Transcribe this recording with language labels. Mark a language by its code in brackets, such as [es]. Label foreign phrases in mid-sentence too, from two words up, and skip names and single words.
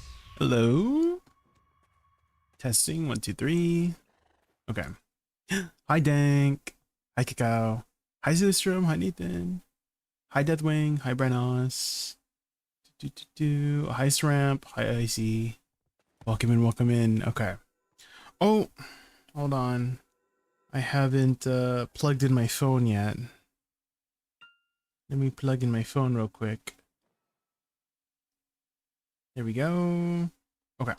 [en] Hello? Testing, 1, 2, 3. Okay. Hi, Dank. Hi, Cacao. Hi, Zilstrom. Hi, Nathan. Hi, Deathwing. Hi, Brenos. Hi, Sramp. Hi, Icy. Welcome in, welcome in. Okay. Oh, hold on. I haven't plugged in my phone yet. Let me plug in my phone real quick. There we go. Okay.